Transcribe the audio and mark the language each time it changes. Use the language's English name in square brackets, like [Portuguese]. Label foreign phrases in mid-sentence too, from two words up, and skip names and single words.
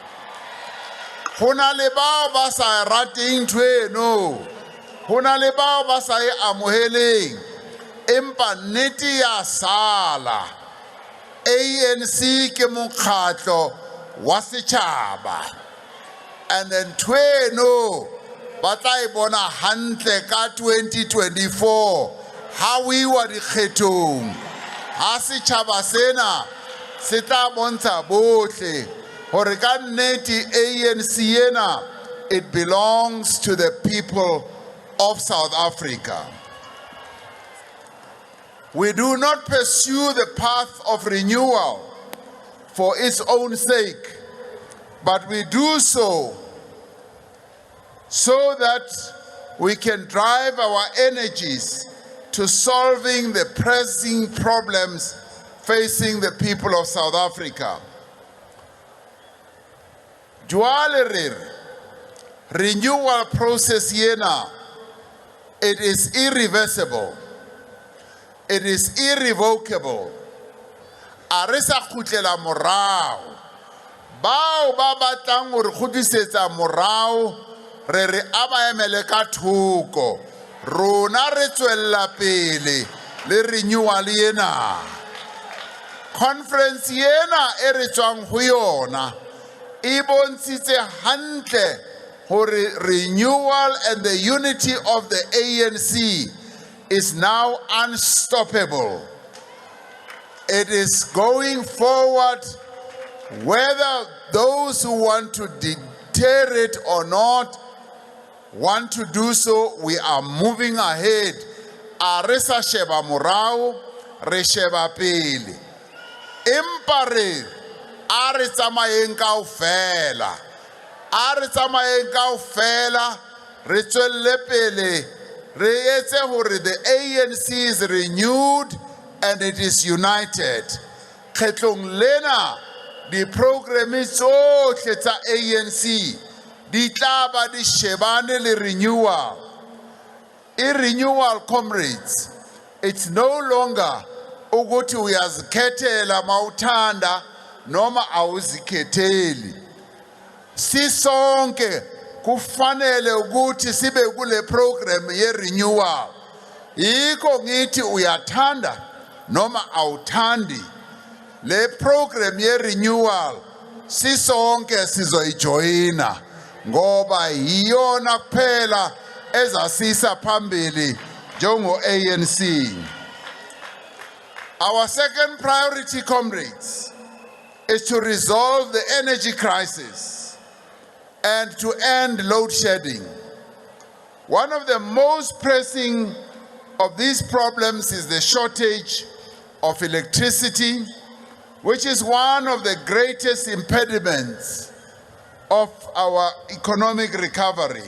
[Southern Sotho] Ho na le bao ba sa rateng ntweno, ho na le bao ba sa e amoheleng, empa nnete ya sala ANC ke mokgatlo wa setjhaba. [English] And then [Southern Sotho] ntweno ba tla e bona hantle ka 2024 ha we wa dikgethong ha setjhaba sena se tla bontsha bohle hore ka nnete ANC ena [English] it belongs to the people of South Africa. We do not pursue the path of renewal for its own sake, but we do so that we can drive our energies to solving the pressing problems facing the people of South Africa. Jwale renewal process yena, it is irreversible. It is irrevocable. [Southern Sotho] Arisa khutlela morao. Bao ba batlang hore khutisetsa morao re re amaemele ka thoko. Rona re tswella pele le renewal yena. Conference yena e re tswang ho yona e bontshitse hantle hore [English] renewal and the unity of the ANC is now unstoppable. It is going forward whether those who want to deter it or not want to do so. We are moving ahead. [Southern Sotho] Aresa sheba morao, re sheba pele. Empare, are tsamayeng kaofela. Are tsamayeng kaofela, re tswelle pele. Re etse hore [English] the ANC is renewed and it is united. [Southern Sotho] Kgetlong lena, di programe tsohle tsa ANC di tla ba di shebane le renewal. [English] Renewal, comrades, it's no longer [Zulu] ukuthi uyazikhethela mawuthanda noma awuzikhetheli. Sisonke kufanele ukuthi sibe kule program ye renewal. Yikho ngithi uyathanda noma awuthandi. Le program ye renewal sisonke sizoyijoyina ngoba yiyona kuphela ezasisa phambili njengo ANC. [English] Our second priority, comrades, is to resolve the energy crisis and to end load shedding. One of the most pressing of these problems is the shortage of electricity, which is one of the greatest impediments of our economic recovery.